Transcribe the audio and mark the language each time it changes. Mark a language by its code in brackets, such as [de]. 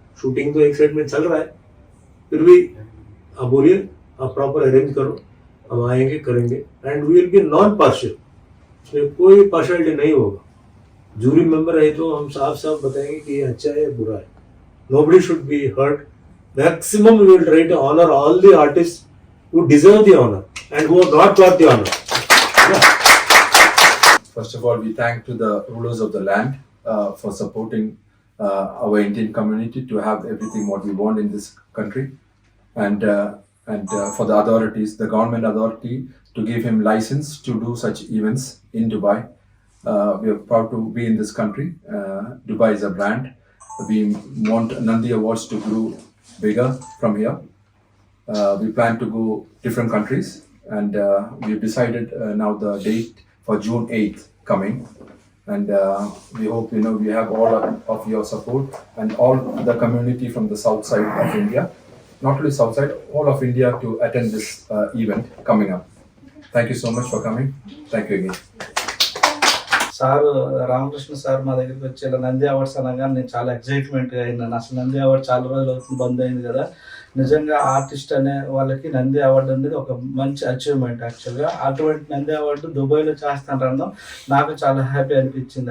[hi] Shooting तो एक side में चल रहा है, फिर भी आप बोलिए, आप प्रॉपर अरेंज करो, हम आएंगे करेंगे. [en] and we will be non partial, [hi] इसमें कोई पार्शियलिटी नहीं होगा. जूरी मेंबर है तो हम साफ साफ बताएंगे कि ये अच्छा है या बुरा है. [en] Nobody should be hurt. Maximum we will try to honour all the artist who deserve the honor and who have not got the honor. First of all, we thank to the rulers of the land for supporting our Indian community to have everything what we want in this country, and for the authorities, the government authority, to give him license to do such events in Dubai. We are proud to be in this country. Dubai is a brand. We want Nandi Awards to grow bigger from here. We plan to go different countries, and we've decided now the date for June 8th coming, and we hope we have all of your support and all the community from the south side of India, not only south side, all of India, to attend this event coming up. Thank you so much for coming. Thank you again. [te] Sir Ramakrishna sir మా దగ్గరికి వచ్చి ఇలా Nandi awards అనగానే నేను చాలా ఎక్సైట్మెంట్గా అయినాను. అసలు Nandi award చాలా రోజులు అవుతుంది, బంద్ అయింది కదా. నిజంగా ఆర్టిస్ట్ అనే వాళ్ళకి నంది అవార్డు అనేది ఒక మంచి అచీవ్మెంట్. యాక్చువల్గా అటువంటి నంది అవార్డు దుబాయ్లో చేస్తాను అనడం నాకు చాలా హ్యాపీ అనిపించింది.